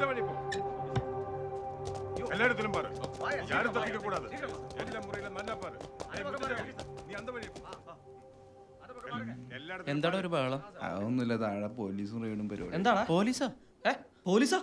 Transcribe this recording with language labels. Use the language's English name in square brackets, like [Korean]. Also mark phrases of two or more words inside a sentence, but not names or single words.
[Tamil] வழி போ எல்லா இடத்திலும் பாரு யாரும் தப்பிக்க கூடாது எல்லா முறையில நல்லா பாரு நீ அந்த வழி போ [Malayalam] എന്താടാ ഒരു ബഹളം? അതൊന്നുമില്ല, താഴെ പോലീസും റെയ്ഡും പരിപാടി. എന്താടാ പോലീസാ? പോലീസാ?